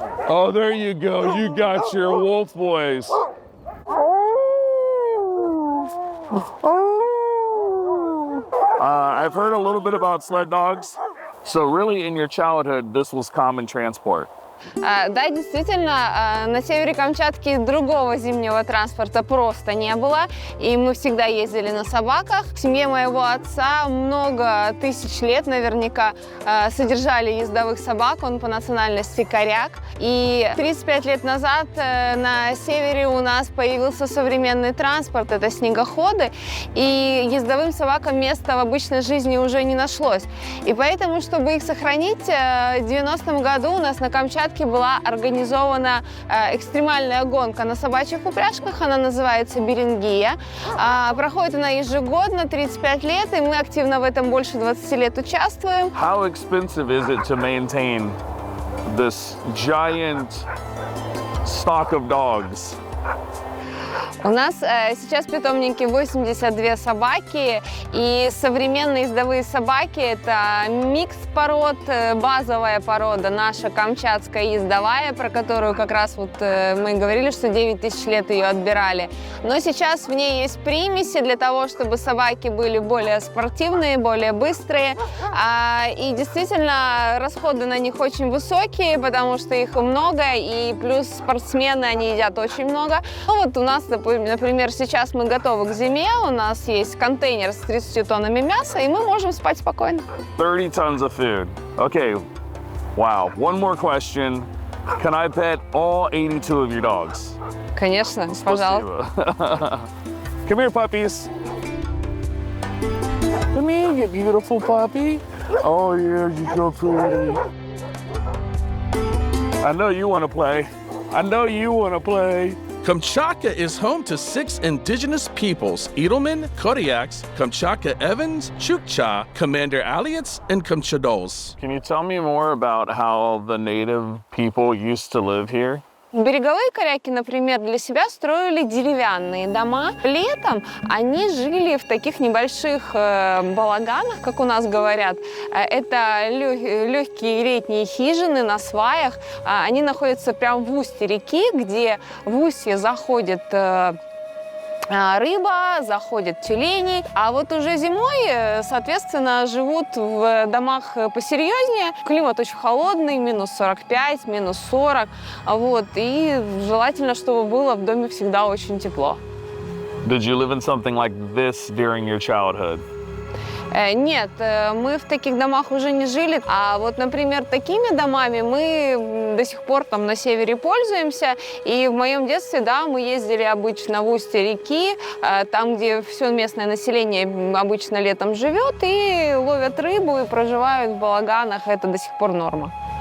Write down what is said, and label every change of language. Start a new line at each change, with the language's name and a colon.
English: Oh, there you go. You got your wolf voice. I've heard a little bit about sled dogs. So really in your childhood, this was common transport.
Russian: Да, действительно, на севере Камчатки другого зимнего транспорта просто не было, и мы всегда ездили на собаках. В семье моего отца много тысяч лет наверняка содержали ездовых собак, он по национальности коряк. И 35 лет назад на севере у нас появился современный транспорт, это снегоходы, и ездовым собакам места в обычной жизни уже не нашлось. И поэтому, чтобы их сохранить, в 90-м году у нас на Камчатке была организована экстремальная гонка на собачьих упряжках, она называется Берингия. Проходит она ежегодно, 35 лет, и мы активно в этом больше 20 лет участвуем.
English: How expensive is it to maintain this giant stock of dogs?
Russian: У нас сейчас в питомнике 82 собаки, и современные ездовые собаки – это микс пород, базовая порода наша камчатская ездовая, про которую как раз вот мы говорили, что 9 тысяч лет ее отбирали. Но сейчас в ней есть примеси для того, чтобы собаки были более спортивные, более быстрые, и действительно расходы на них очень высокие, потому что их много, и плюс спортсмены, они едят очень много. Ну вот у нас, например, сейчас мы готовы к зиме, у нас есть контейнер с 30 тоннами мяса, и мы можем спать спокойно.
English: 30 tons of food. Okay, wow. One more question. Can I pet all 82 of your dogs?
Russian: Конечно, пожалуйста.
English: Come here, puppies. Come here, you beautiful puppy. Oh, yeah, you're so pretty. I know you want to play. I know you want to play. Kamchatka is home to 6 indigenous peoples: Edelman, Koryaks, Kamchatka Evans, Chukcha, Commander Alliats, and Kamchados. Can you tell me more about how the native people used to live here?
Russian: Береговые коряки, например, для себя строили деревянные дома. Летом они жили в таких небольших балаганах, как у нас говорят. Это легкие летние хижины на сваях. Они находятся прямо в устье реки, где в устье заходит рыба, заходят тюлени, а вот уже зимой, соответственно, живут в домах посерьезнее. Климат очень холодный, минус 45, минус 40, вот, и желательно, чтобы было в доме всегда очень тепло.
English: Did you live in something like this during your childhood?
Russian: Нет, мы в таких домах уже не жили, а вот, например, такими домами мы до сих пор там на севере пользуемся, и в моем детстве, да, мы ездили обычно в устье реки, там, где все местное население обычно летом живет, и ловят рыбу, и проживают в балаганах, это до сих пор норма.